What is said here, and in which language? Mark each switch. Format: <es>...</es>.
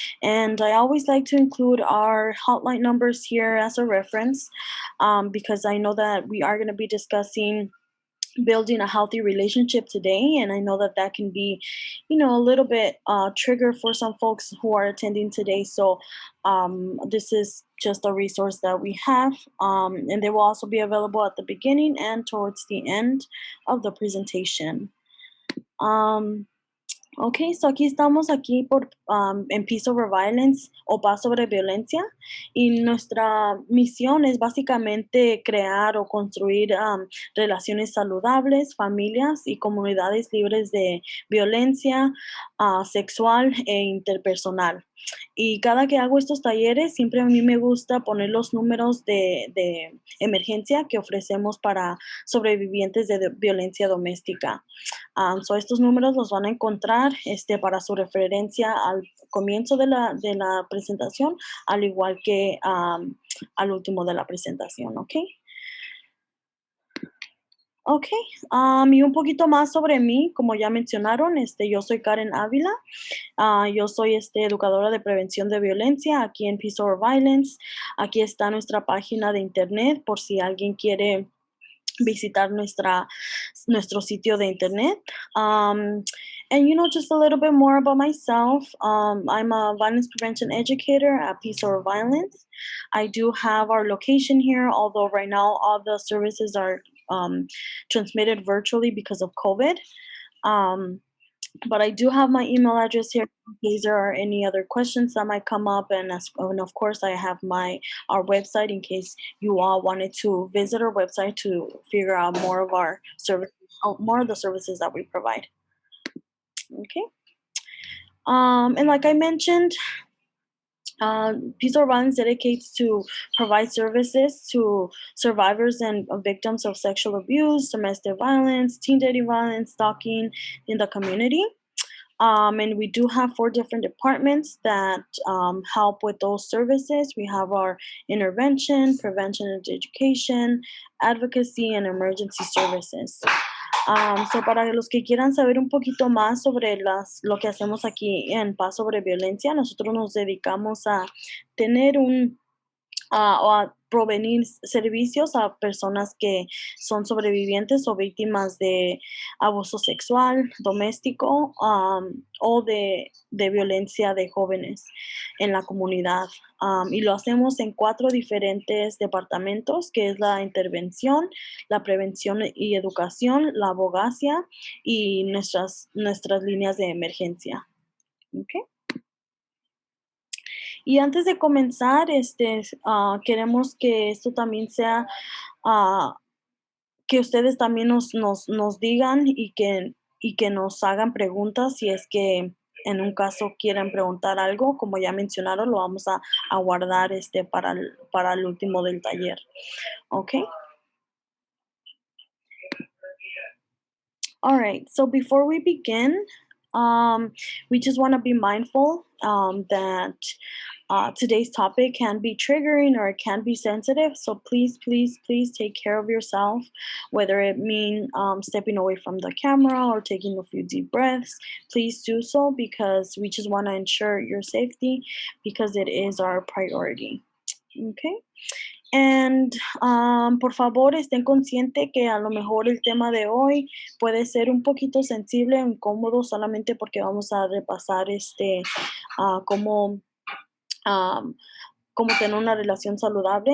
<en>And I always like to include our hotline numbers here as a reference because I know that we are going to be discussing building a healthy relationship today, and I know that can be, a little bit trigger for some folks who are attending today. So this is just a resource that we have, and they will also be available at the beginning and towards the end of the presentation.</en> <es>Ok, so aquí estamos en Peace Over Violence o Paz sobre Violencia, y nuestra misión es básicamente crear o construir relaciones saludables, familias y comunidades libres de violencia sexual e interpersonal. Y cada que hago estos talleres, siempre a mí me gusta poner los números de emergencia que ofrecemos para sobrevivientes de violencia doméstica. So estos números los van a encontrar para su referencia al comienzo de la presentación, al igual que al último de la presentación, ¿ok? Ok, y un poquito más sobre mí, como ya mencionaron, yo soy Karen Ávila. Yo soy educadora de prevención de violencia aquí en Peace Over Violence. Aquí está nuestra página de internet por si alguien quiere visitar nuestro sitio de internet.</es> <en>And just a little bit more about myself. I'm a violence prevention educator at Peace Over Violence. I do have our location here, although right now all the services are transmitted virtually because of COVID. But I do have my email address here in case there are any other questions that might come up, and of course I have our website in case you all wanted to visit our website to figure out more of our service, more of the services that we provide. Okay. And like I mentioned, Peace Over Violence dedicates to provide services to survivors and victims of sexual abuse, domestic violence, teen dating violence, stalking in the community. And we do have 4 different departments that help with those services. We have our intervention, prevention and education, advocacy, and emergency services.</en> <es>So para los que quieran saber un poquito más sobre lo que hacemos aquí en Paz sobre Violencia, nosotros nos dedicamos a tener o a provenir servicios a personas que son sobrevivientes o víctimas de abuso sexual, doméstico, o de violencia de jóvenes en la comunidad. Y lo hacemos en 4 diferentes departamentos, que es la intervención, la prevención y educación, la abogacía y nuestras líneas de emergencia. ¿Okay? Y antes de comenzar, queremos que esto también sea, que ustedes también nos digan y que nos hagan preguntas si es que en un caso quieren preguntar algo. Como ya mencionaron, lo vamos a guardar para el último del taller. ¿Ok?</es> <en>All right, so before we begin, we just want to be mindful that today's topic can be triggering or it can be sensitive. So please, please, please take care of yourself, whether it mean stepping away from the camera or taking a few deep breaths. Please do so because we just want to ensure your safety because it is our priority. Okay?</en> <es>And por favor, estén conscientes que a lo mejor el tema de hoy puede ser un poquito sensible o incómodo solamente porque vamos a repasar cómo tener una relación saludable.</es>